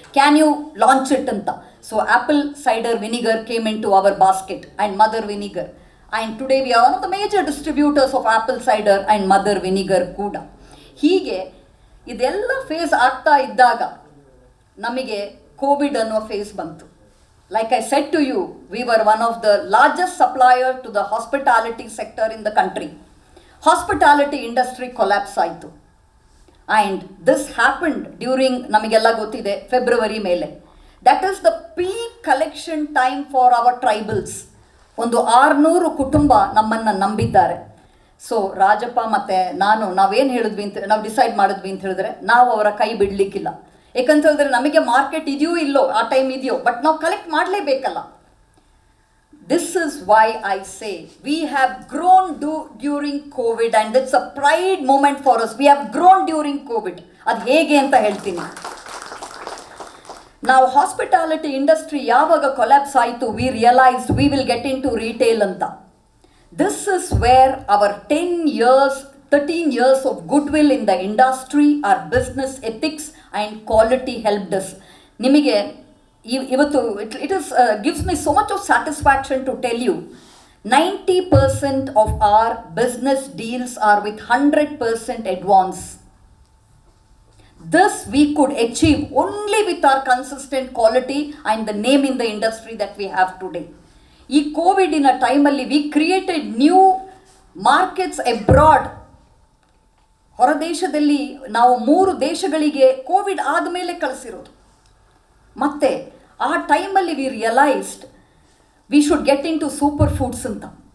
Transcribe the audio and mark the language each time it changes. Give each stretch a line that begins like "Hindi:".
English: Can you launch it ಅಂತ. So apple cider vinegar came in to our basket and mother vinegar. And today we are one of the major distributors of apple cider and mother vinegar ಕೂಡ.
Kannada: ಹೀಗೆ ಇದೆಲ್ಲ face ಆಗ್ತಾ ಇದ್ದಾಗ ನಮಗೆ Covid ಅನ್ನುವ face ಬಂತು.
English: Like I said to you, we were one of the largest supplier to the hospitality sector in the country. Hospitality industry collapse ಆಯಿತು. And this happened during,
Kannada: ನಮಗೆಲ್ಲ ಗೊತ್ತಿದೆ, ಫೆಬ್ರವರಿ ಮೇಲೆ.
English: That is the peak collection time for our tribals.
Kannada: ಒಂದು 600 ಕುಟುಂಬ ನಮ್ಮನ್ನು ನಂಬಿದ್ದಾರೆ. So Rajappa ಮತ್ತು ನಾವೇನು ಹೇಳಿದ್ವಿ ಅಂತ ನಾವು ಡಿಸೈಡ್ ಮಾಡಿದ್ವಿ ಅಂತ ಹೇಳಿದ್ರೆ, ನಾವು ಅವರ ಕೈ ಬಿಡಲಿಕ್ಕಿಲ್ಲ. ಯಾಕಂತ ಹೇಳಿದ್ರೆ ನಮಗೆ ಮಾರ್ಕೆಟ್ ಇದೆಯೋ ಇಲ್ಲೋ, ಆ ಟೈಮ್ ಇದೆಯೋ, ಬಟ್ ನಾವು collect ಮಾಡಲೇಬೇಕಲ್ಲ.
English: This is why I say we have grown during Covid and it's a pride moment for us. We have grown during Covid.
Kannada: ಅದು ಹೇಗೆ ಅಂತ ಹೇಳ್ತೀನಿ. ನಾವು ಹಾಸ್ಪಿಟಾಲಿಟಿ ಇಂಡಸ್ಟ್ರಿ ಯಾವಾಗ ಕೊಲ್ಯಾಪ್ಸ್ ಆಯಿತು,
English: We realised we will get in to retail ಅಂತ. This is where our 13 years of goodwill in the industry, our business ethics and quality helped us.
Kannada: ನಿಮಗೆ ಇವತ್ತು
English: it is gives me so much of satisfaction to tell you 90% of our business deals are with 100% advance. This we could achieve only with our consistent quality and the name in the industry that we have today.
Kannada: ಈ ಕೋವಿಡಿನ ಟೈಮಲ್ಲಿ
English: We created new markets abroad.
Kannada: ಹೊರದೇಶದಲ್ಲಿ ನಾವು 3 ದೇಶಗಳಿಗೆ Covid ಆದಮೇಲೆ ಕಳಿಸಿರೋದು. ಮತ್ತು ಆ ಟೈಮಲ್ಲಿ
English: We realised we should get in to superfoods ಅಂತ.